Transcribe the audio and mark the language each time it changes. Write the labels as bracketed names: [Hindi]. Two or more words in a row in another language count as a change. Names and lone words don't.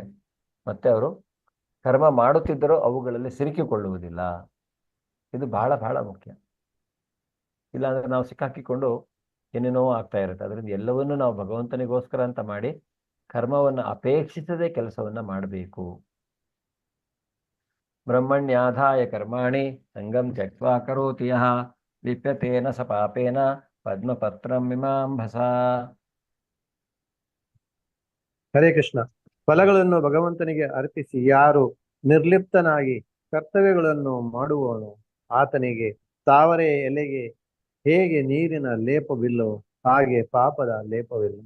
[Kannada] ಮತ್ತೆ ಅವರು ಕರ್ಮ ಮಾಡುತ್ತಿದ್ದರೂ ಅವುಗಳಲ್ಲಿ ಸಿಲುಕಿಕೊಳ್ಳುವುದಿಲ್ಲ. ಇದು ಬಹಳ ಬಹಳ ಮುಖ್ಯ. ಇಲ್ಲಾಂದ್ರೆ ನಾವು ಸಿಕ್ಕಾಕಿಕೊಂಡು ಏನೇನೋ ಆಗ್ತಾ ಇರುತ್ತೆ. ಅದರಿಂದ ಎಲ್ಲವನ್ನೂ ನಾವು ಭಗವಂತನಿಗೋಸ್ಕರ ಅಂತ ಮಾಡಿ ಕರ್ಮವನ್ನು ಅಪೇಕ್ಷಿಸದೆ ಕೆಲಸವನ್ನ ಮಾಡಬೇಕು. [Sanskrit] ಬ್ರಹ್ಮಣ್ಯಾಧಾಯ ಕರ್ಮಾಣಿ ಸಂಗಂ ತ್ಯಕ್ವಾ ಕರೋತಿ ಯಃ ಲಿಪ್ಯತೇನ ಸ ಪಾಪೇನ ಪದ್ಮಪತ್ರಂ ಮೀಮಾಂಭಸ. ಹರೇ ಕೃಷ್ಣ. [Kannada] ಫಲಗಳನ್ನು ಭಗವಂತನಿಗೆ ಅರ್ಪಿಸಿ ಯಾರು ನಿರ್ಲಿಪ್ತನಾಗಿ ಕರ್ತವ್ಯಗಳನ್ನು ಮಾಡುವವನು, ಆತನಿಗೆ ತಾವರೆ ಎಲೆಗೆ ಹೇಗೆ ನೀರಿನ ಲೇಪವಿಲ್ಲೋ ಹಾಗೆ ಪಾಪದ ಲೇಪವಿಲ್ಲ.